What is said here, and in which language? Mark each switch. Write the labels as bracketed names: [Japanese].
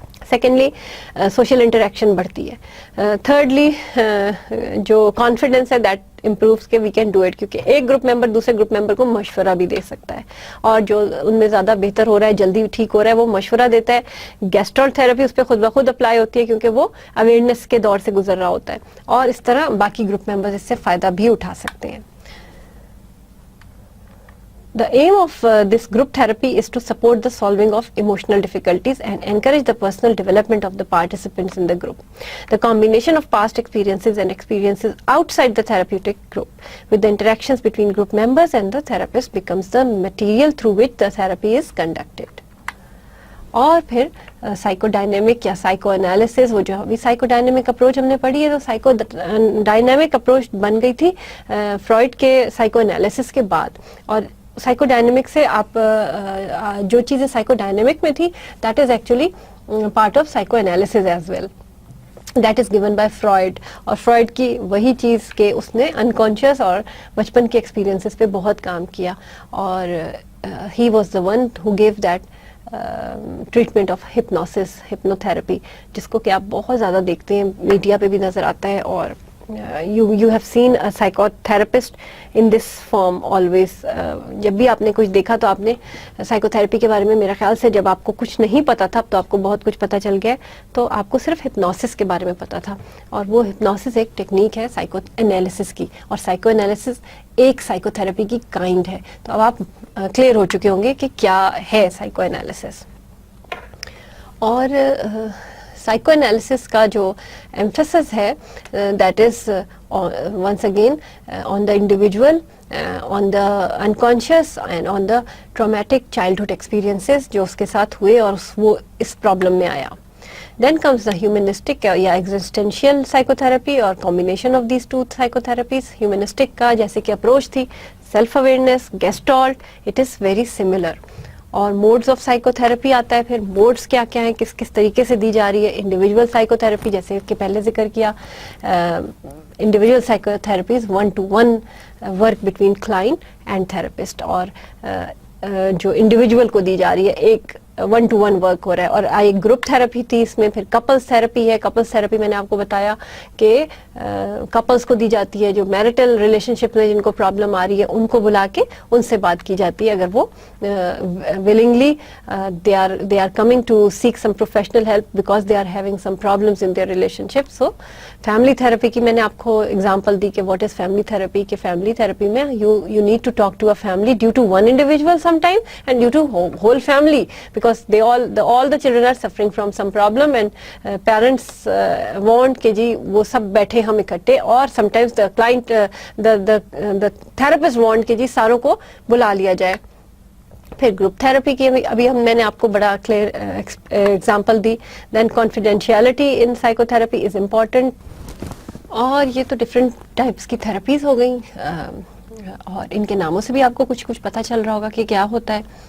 [Urdu] Secondly social interaction بڑھتی ہے. Thirdly جو کانفیڈنس ہے دیٹ امپرووز کہ [English] we can do it, [Urdu] کیونکہ ایک گروپ ممبر دوسرے گروپ ممبر کو مشورہ بھی دے سکتا ہے، اور جو ان میں زیادہ بہتر ہو رہا ہے، جلدی ٹھیک ہو رہا ہے، وہ مشورہ دیتا ہے. گیسٹالٹ تھراپی اس پہ خود بخود اپلائی ہوتی ہے کیونکہ وہ اویئرنیس کے دور سے گزر رہا ہوتا ہے، اور اس طرح باقی گروپ ممبرز اس سے فائدہ بھی اٹھا سکتے ہیں. [English] The aim of this group therapy is to support the solving of emotional difficulties and encourage the personal development of the participants in the group. The combination of past experiences and experiences outside the therapeutic group with the interactions between group members and the therapist becomes the material through which the therapy is conducted. [Urdu] اور پھر psycho dynamic یا psycho analysis, وہ جو ابھی psycho dynamic approach ہم نے پڑھی ہے، تو سائیکو ڈائنامک اپروچ بن گئی تھی فرائڈ کے سائیکو انالیسس کے بعد. اور سائیکو ڈائنامک سے آپ جو چیزیں سائیکو ڈائنامک میں تھی [English] That is actually part of psychoanalysis as well, that is given by Freud. [Urdu] اور فرائڈ کی وہی چیز کہ اس نے انکانشیس اور بچپن کے ایکسپیرینسز پہ بہت کام کیا، اور [English] he was the one who gave that treatment of hypnosis, [Urdu] hypno therapy, جس کو کہ آپ بہت زیادہ دیکھتے ہیں، میڈیا پہ بھی نظر آتا ہے اور [English] you have seen a psychotherapist in this form always. [Urdu] جب بھی آپ نے کچھ دیکھا تو آپ نے سائیکو تھراپی کے بارے میں میرا خیال سے جب آپ کو کچھ نہیں پتا تھا تو آپ کو بہت کچھ پتا چل گیا. تو آپ کو صرف ہپنوسس کے بارے میں پتا تھا, اور وہ ہپنوسس ایک ٹیکنیک ہے سائیکو انالیسس کی, اور سائیکو انالیسس ایک سائیکو تھراپی کی کائنڈ ہے. تو اب آپ کلیئر ہو چکے ہوں گے کہ کیا ہے سائیکو انالیسس. اور سائیکو انالیسس کا جو ایمفیسس ہے [English] that is once again on the individual, on the unconscious and on the traumatic childhood experiences [Urdu] جو اس کے ساتھ ہوئے اور وہ اس پرابلم میں آیا. [English] Then comes the humanistic یا existential psychotherapy اور combination of these two psychotherapies. Humanistic [Urdu] کا جیسے کہ اپروچ تھی [English] self awareness, gestalt, it is very similar. [Urdu] اور موڈز آف سائیکو تھراپی آتا ہے, پھر موڈز کیا کیا ہیں, کس کس طریقے سے دی جا رہی ہے. انڈیویجول سائیکو تھراپی جیسے کہ پہلے ذکر کیا, individual psycho therapies 1-to-1 [English] work between client and therapist, [Urdu] اور جو انڈیویجول کو دی جا رہی ہے ایک 1-to-1 ورک ہو رہا ہے. اور ایک گروپ تھراپی تھی اس میں, پھر کپلز تھراپی ہے. کپلز تھراپی میں نے آپ کو بتایا کہ کپلز کو دی جاتی ہے جو میرٹل ریلیشن شپ میں جن کو پرابلم آ رہی ہے, ان کو بلا کے ان سے بات کی جاتی ہے اگر وہ [English] willingly they are coming to seek some professional help because they are having some problems in their relationship. So [Urdu] family therapy کی میں نے آپ کو اگزامپل دی کہ واٹ از فیملی تھراپی, کہ فیملی تھراپی میں [English] you need to talk to a family due to one individual sometime and due to whole family because they all the children are suffering from some problem and parents want [Urdu] کہ جی وہ سب بیٹھے ہم اکٹھے, [English] اور sometimes the client the therapist want [Urdu] کہ جی ساروں کو بلا لیا جائے. پھر گروپ تھراپی کی ابھی میں نے آپ کو بڑا clear example the. [English] Then confidentiality in psychotherapy is important. [Urdu] اور یہ تو ڈفرینٹ ٹائپس کی تھراپیز ہو گئیں, اور ان کے ناموں سے بھی آپ کو کچھ پتہ چل رہا ہوگا کہ کیا ہوتا ہے.